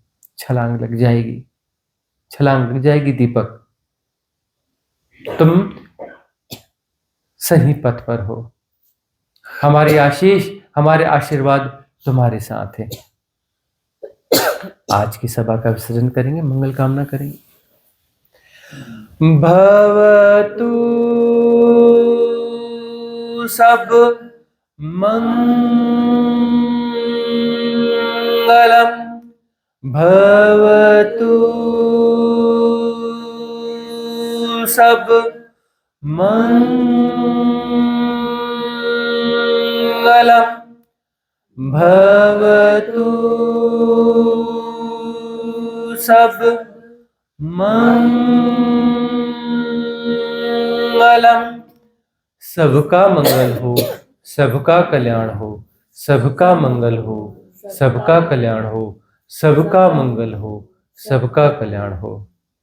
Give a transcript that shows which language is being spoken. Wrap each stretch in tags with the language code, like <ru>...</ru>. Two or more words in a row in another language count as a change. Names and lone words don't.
<hi>छलांग लग जाएगी, छलांग लग जाएगी दीपक, तुम सही पथ पर हो। हमारी आशीष, हमारे आशीर्वाद तुम्हारे साथ है। आज की सभा का विसर्जन करेंगे, मंगल कामना करेंगे।</hi> <pi>भवतु सब मंगलम, भवतु सब मंगलम, भवतु सब मंगलम।</pi> <hi>सबका मंगल हो, सबका कल्याण हो, सबका मंगल हो, सबका कल्याण हो, सबका मंगल हो, सबका कल्याण हो।</hi>